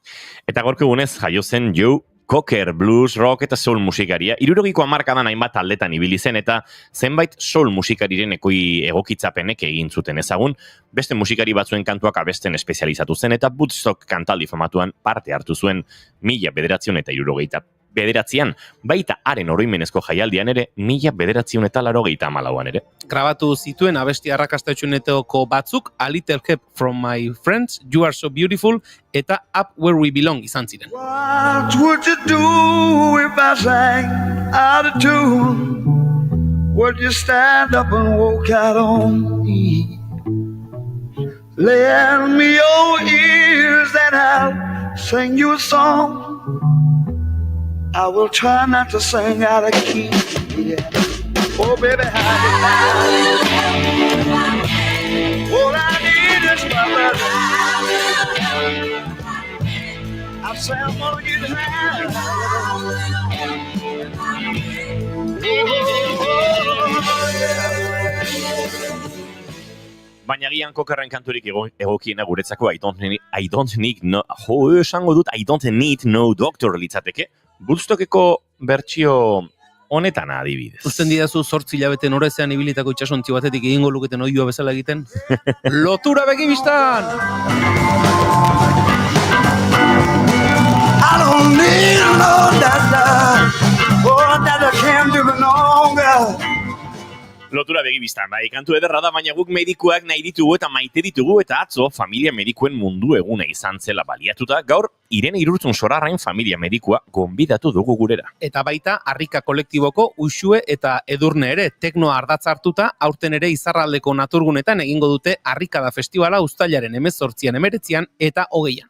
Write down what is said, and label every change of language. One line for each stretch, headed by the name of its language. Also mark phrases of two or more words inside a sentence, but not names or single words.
Basque: Eta gorko egunez jaio zen Joe Cocker, blues, rock eta soul musikaria, 60ko hamarkadan hainbat taldetan ibili zen eta zenbait soul musikariren egokitzapenek egin zuten ezagun, beste musikari batzuen kantuak abesten espezializatu zen eta Woodstock kantaldi famatuan parte hartu zuen 1969an, baita haren oroimenezko jaialdian ere 1984an ere. Grabatu zituen abesti arrakastatsuenetako batzuk A Little Help From My Friends, You Are So Beautiful eta Up Where We Belong izan ziren.
English: What would you do if I sang out of tune? Would you stand up and walk out on me? Lend me your ears and I'll sing you a song. I will try not to sing out of key. Yeah. Oh, baby, all I need is my love. I say I'm gonna get high.
Basque: Baina gian kokerren kanturik egokiena guretzako I don't need no doctor litzateke. Woodstockeko bertsio honetan adibidez. Uzten didazu 8 hilabete norezean ibilitako itsasontzi batetik egingo luketen oihua bezala egiten. Lotura begibistan!
English: I don't need no doctor. Oh, doctor can't do me no good.
Basque: Lotura begibistan, bai, kantu ederra da, baina guk medikuak nahi ditugu eta maite ditugu eta atzo familia medikuen mundu eguna izan zela baliatuta, gaur Irene Irurtzun Sorarrain familia medikua gonbidatu dugu gurera. Eta baita Harrika kolektiboko Uxue eta Edurne ere teknoa ardatz hartuta, aurten ere Izarraldeko naturgunetan egingo dute Harrikada festivala uztailaren 18an, 19an eta 20an.